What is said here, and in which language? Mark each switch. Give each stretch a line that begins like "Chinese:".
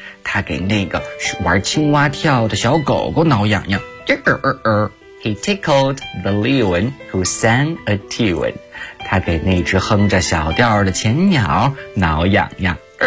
Chinese: 他给那个玩青蛙跳的小狗狗挠痒痒。
English: He tickled the loon who sang a tune.
Chinese: 他给那只哼着小调的浅鸟挠痒痒。